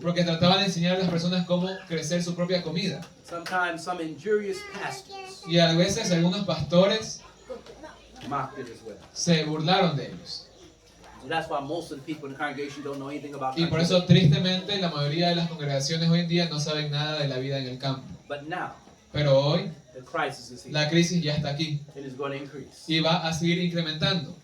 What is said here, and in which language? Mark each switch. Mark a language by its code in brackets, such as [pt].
[es] porque trataban de enseñar a las personas cómo crecer su propia comida. [en] Sometimes some injurious pastors [es] Y a veces algunos pastores [en] mocked it as well. [es] se burlaron de ellos. [en] So that's why most of the people in the congregation don't know anything about [es] Y por [en] country [es] eso, [en] living. [es] tristemente, la mayoría de las congregaciones hoy en día no saben nada de la vida en el campo. [en] But now, [es] Pero hoy, [en] the crisis is here. [es] la crisis ya está aquí [en] It is going to increase. [es] y va a seguir incrementando.